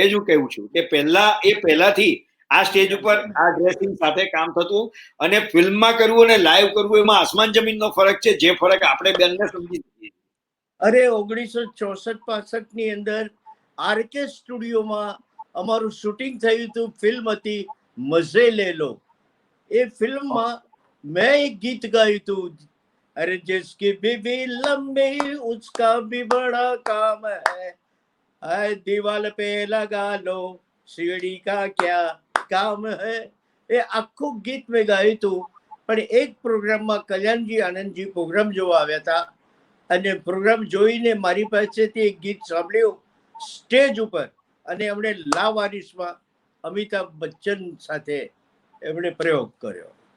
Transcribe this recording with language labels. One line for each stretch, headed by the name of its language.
Gujarati: એ જ હું કહું છું કે પહેલાથી આ સ્ટેજ ઉપર આ ડ્રેસિંગ સાથે કામ થતું, અને ફિલ્મમાં કરવું અને લાઈવ કરવું એમાં આસમાન જમીનનો ફરક છે, જે ફરક આપણે બંને સમજી શકીએ. અરે 1964-65 ની અંદર આરકે સ્ટુડિયોમાં અમારું શૂટિંગ થયું હતું. ફિલ્મ હતી મઝે લે લો. એ ફિલ્મમાં મેં એક ગીત ગાયું હતું, અરે
Hindi: जिसकी बीवी लंबी उसका भी बड़ा काम है, दीवाल पे लगा लो सीढ़ी का क्या काम है.
Gujarati: એ આખું ગીત મેં ગાયું હતું. પણ એક પ્રોગ્રામમાં કલ્યાણજી આનંદજી પ્રોગ્રામ જોવા આવ્યા હતા, અને પ્રોગ્રામ જોઈને મારી પાસેથી એક ગીત સાંભળ્યું સ્ટેજ ઉપર, અને એમણે લા વારિસમાં અમિતાભ બચ્ચન સાથે એમણે પ્રયોગ કર્યો.